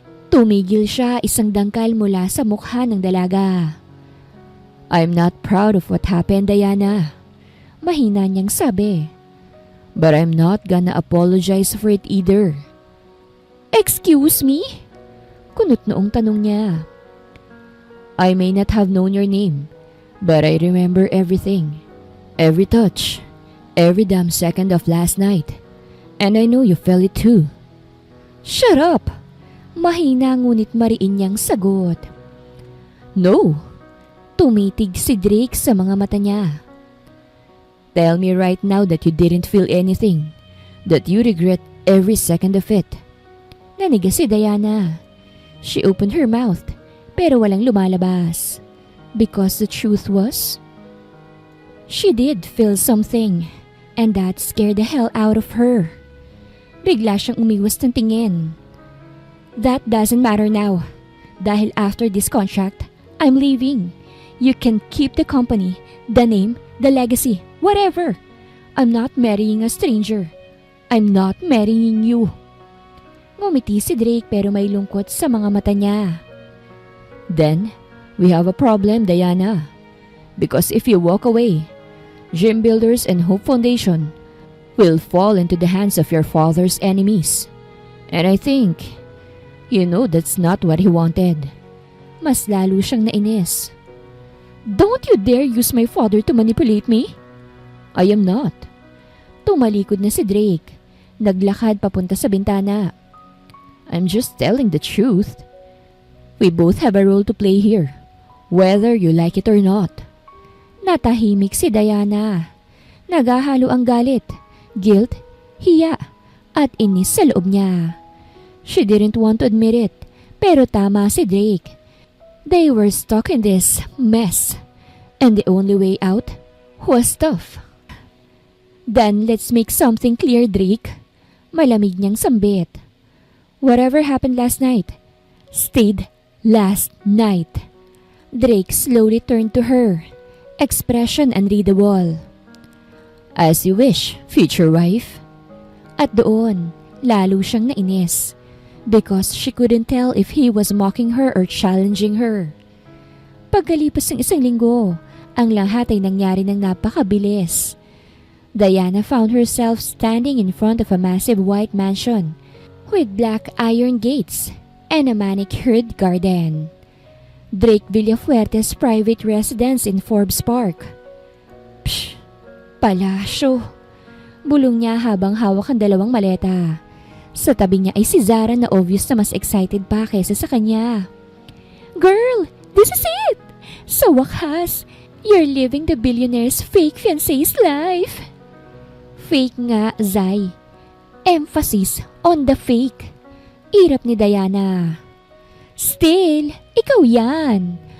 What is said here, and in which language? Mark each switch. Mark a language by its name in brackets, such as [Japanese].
[Filipino] Tumigil siya isang dangkal mula sa mukha ng dalaga. [English] I'm not proud of what happened, Diana. [Filipino] Mahina niyang sabi. [English] But I'm not gonna apologize for it either. Excuse me? [Filipino] Kunot noong tanong niya. [English] I may not have known your name, but I remember everything. Every touch. Every damn second of last night. And I know you felt it too. Shut up! [Filipino] Mahina ngunit mariin niyang sagot. [English] No! [Filipino] Tumitig si Drake sa mga mata niya. [English] Tell me right now that you didn't feel anything. That you regret every second of it. [Filipino] Naniga si Diana. [English] She opened her mouth, [Filipino] pero walang lumalabas. [English] Because the truth was, she did feel something, and that scared the hell out of her. [Filipino] Bigla siyang umiwas ng tingin. [English] That doesn't matter now. Dahil after this contract, I'm leaving. You can keep the company, the name, the legacy, whatever. I'm not marrying a stranger. I'm not marrying you. [Filipino] Ngumiti si Drake pero may lungkot sa mga mata niya. [English] Then, we have a problem, Diana. Because if you walk away, Dream Builders and Hope Foundation will fall into the hands of your father's enemies. And I think, you know that's not what he wanted. [Filipino] Mas lalo siyang nainis. [English] Don't you dare use my father to manipulate me? I am not. [Filipino] Tumalikod na si Drake. Naglakad papunta sa bintana. [English] I'm just telling the truth. We both have a role to play here, whether you like it or not. [Filipino] Natahimik si Diana. Nagahalo ang galit, guilt, hiya, at inis sa loob niya. [English] She didn't want to admit it, [Filipino] pero tama si Drake. [English] They were stuck in this mess, and the only way out was tough. Then let's make something clear, Drake. [Filipino] Malamig niyang sambit. [English] Whatever happened last night, stayed last night. Drake slowly turned to her, expression unreadable. As you wish, future wife. [Filipino] At doon, lalo siyang nainis. [English] Because she couldn't tell if he was mocking her or challenging her. [Filipino] Pagkalipas ng isang linggo, ang lahat ay nangyari ng napakabilis. [English] Diana found herself standing in front of a massive white mansion with black iron gates and a manicured garden. Drake Villafuerte's private residence in Forbes Park. Psh! Palasyo! [Filipino] Bulong niya habang hawak ang dalawang maleta. Sa tabi niya ay si Zara na [English] obvious na mas excited [Filipino] pa kaysa sa kanya. [English] Girl, this is it! [Filipino] Sa wakas, [English] you're living the billionaire's fake fiancé's life. Fake nga, Zai. Emphasis on the fake. [Filipino] Irap ni Diana. Still, ikaw yan.